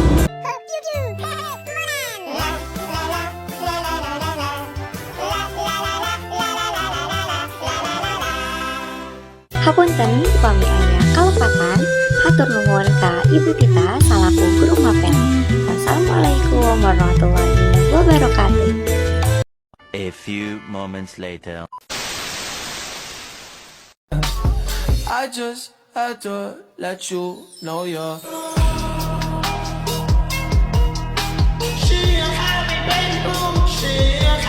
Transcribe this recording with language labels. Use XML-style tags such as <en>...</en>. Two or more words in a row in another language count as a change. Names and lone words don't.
<su>Hapunten upami aya kalepatan, hatur nuhun ka Ibu Tita salaku guru mapel.</su> <ar>والسلام عليكم ورحمة الله وبركاته.</ar> <en>A few moments later. I just had to let you know you're. She a happy baby, she</en>